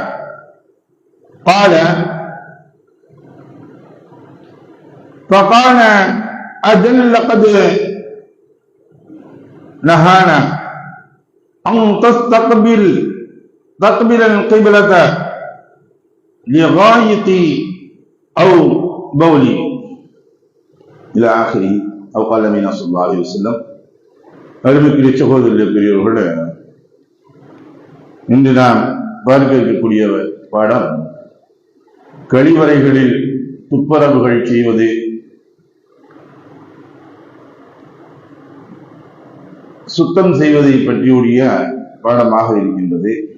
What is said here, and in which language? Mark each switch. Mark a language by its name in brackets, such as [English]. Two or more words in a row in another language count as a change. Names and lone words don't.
[Arabic] قال: فقال: أجل لقد نهانا أن تستقبل القبلة لغاية أو بولي إلى آخره أو قال النبي صلى الله عليه وسلم. [Tamil] அருமைக்குரிய சகோதரர்களே, பெரியவர்களே, இன்று நாம் பார்க்க இருக்கக்கூடிய பாடம் கழிவறைகளில் துப்புரவுகள் செய்வது, சுத்தம் செய்வதை பற்றியுடைய பாடமாக இருக்கின்றது.